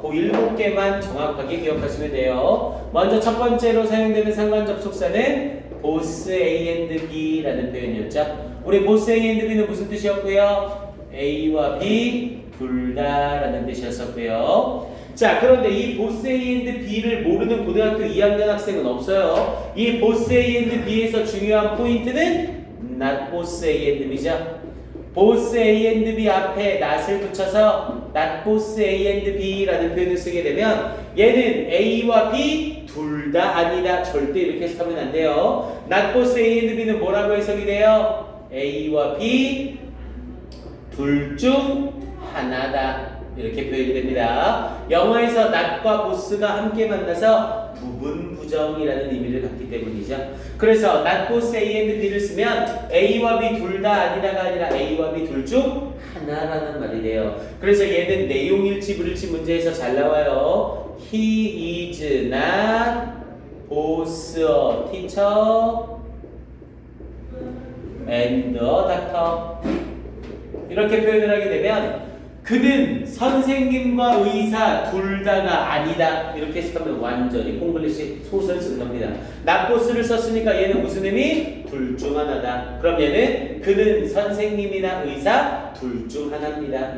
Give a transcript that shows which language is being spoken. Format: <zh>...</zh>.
<ko>그 7개만 정확하게 기억하시면 돼요. 먼저 첫 번째로 사용되는 상관 접속사는 both A and B라는 표현이었죠. 우리 both A and B는 무슨 뜻이었고요? A와 B 둘 다라는 뜻이었었고요. 자, 그런데 이 both A and B를 모르는 고등학교 2학년 학생은 없어요. 이 both A and B에서 중요한 포인트는 not both A and B죠. both A and B 앞에 not을 붙여서 not both A and B라는 표현을 쓰게 되면 얘는 A와 B 둘 다 아니다. 절대 이렇게 해석하면 안 돼요. not both A and B는 뭐라고 해석이 돼요? A와 B 둘 중 하나다. 이렇게 표현이 됩니다. 영어에서 not과 both가 함께 만나서 부분 부정이라는 의미를 갖기 때문이죠. 그래서 not both A and B를 쓰면 A와 B 둘 다 아니다가 아니라 A와 B 둘 중 하나라는 말이 돼요. 그래서 얘는 내용일치 불일치 문제에서 잘 나와요.</ko> <en>He is not both a teacher and a doctor.</en> <ko>이렇게 표현을 하게 되면 그는 선생님과 의사 둘 다가 아니다. 이렇게 해석하면 완전히 콩글리시 소설 쓰는 겁니다. not both를 썼으니까 얘는 무슨 의미? 둘 중 하나다. 그럼 얘는 그는 선생님이나 의사 둘 중 하나입니다.</ko>